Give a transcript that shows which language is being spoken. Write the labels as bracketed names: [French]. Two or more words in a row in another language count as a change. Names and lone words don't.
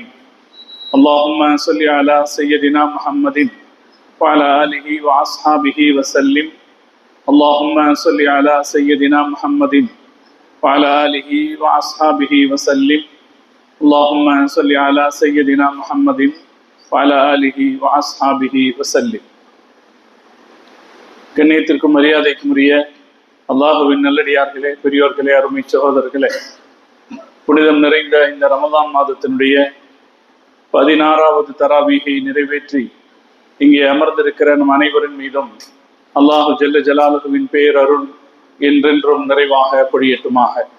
[Arabic] اللهم صل على سيدنا محمد وعلى آله وأصحابه وسلم. اللهم صل على سيدنا محمد وعلى آله وأصحابه وسلم. اللهم صل على سيدنا محمد وعلى آله وأصحابه وسلم. [Tamil] கண்ணியத்திற்கும் மரியாதைக்கும் உரிய அல்லாஹுவின் நல்லடியார்களே, பெரியோர்களே, அருமை சகோதரர்களே, புனிதம் நிறைந்த இந்த ரமதான் மாதத்தினுடைய 16வது தராவீகை நிறைவேற்றி இங்கே அமர்ந்திருக்கிற நம் அனைவரின் மீதும் [Arabic] الله جل جلاله [Tamil] பேரருள் என்றென்றும் நிறைவாக பொழியட்டுமாக.